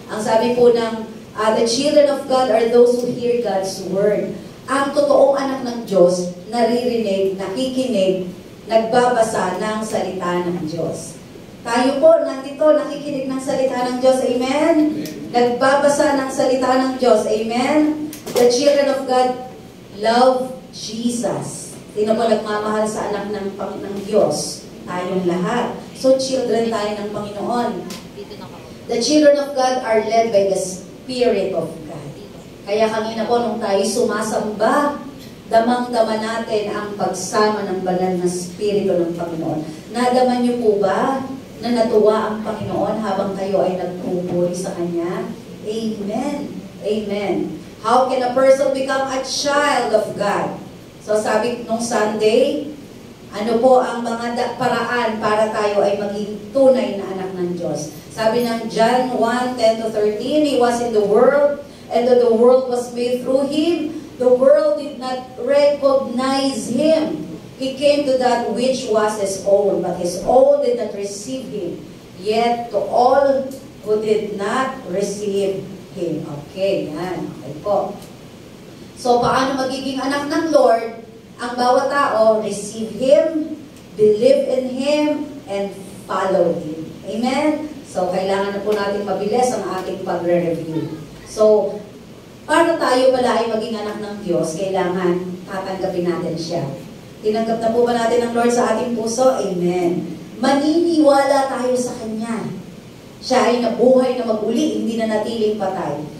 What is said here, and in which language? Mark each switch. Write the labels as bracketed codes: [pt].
[tl] Ang sabi po ng [en] the children of God are those who hear God's word. [tl] Ang totoong anak ng Diyos, naririnig, nakikinig, nagbabasa ng salita ng Diyos. Tayo po, nandito, nakikinig ng salita ng Diyos. Amen? Nagbabasa ng salita ng Diyos. Amen? [en] The children of God love Jesus. [tl] Sino po nagmamahal sa anak ng Diyos? Tayong lahat. So, children tayo ng Panginoon. [en] The children of God are led by the Spirit of God. [tl] Kaya kanina po, nung tayo sumasamba, damang-dama natin ang pagsama ng banal na Espiritu ng Panginoon. Nadaman niyo po ba na natuwa ang Panginoon habang kayo ay nagpupuri sa Kanya? Amen. Amen. [en] How can a person become a child of God? [tl] So sabi nung Sunday, ano po ang mga paraan para tayo ay maging tunay na anak ng Diyos? Sabi ng [en] John 1:10-13, He was in the world, and the world was made through Him. The world did not recognize Him. He came to that which was His own, but His own did not receive Him. Yet to all who did not receive Him. [tl] Okay, yan. Okay po. So, paano magiging anak ng Lord? Ang bawat tao, [en] receive Him, believe in Him, and follow Him. [tl] Amen? So, kailangan na po natin mabilis ang ating pagre-review. So, para tayo pala ay maging anak ng Diyos, kailangan tatanggapin natin siya. Tinanggap na po ba natin ang Lord sa ating puso? Amen. Maniniwala tayo sa Kanya. Siya ay nabuhay na maguli, hindi na natiling patay.